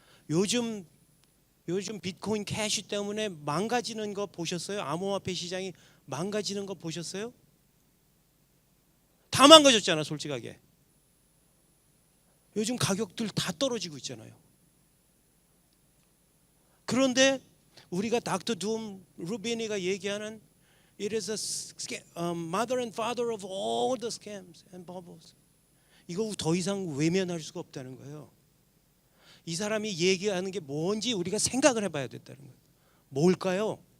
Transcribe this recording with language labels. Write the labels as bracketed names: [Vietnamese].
[Korean] 요즘 비트코인 캐시 때문에 망가지는 거 보셨어요? 암호화폐 시장이 망가지는 거 보셨어요? 다 망가졌잖아, 솔직하게. 요즘 가격들 다 떨어지고 있잖아요. 그런데 우리가 닥터 둠 루비니가 얘기하는 [English] It is a mother and father of all the scams and bubbles. [Korean] 이거 더 이상 외면할 수가 없다는 거예요. 이 사람이 얘기하는 게 뭔지 우리가 생각을 해봐야 됐다는 거예요. 뭘까요?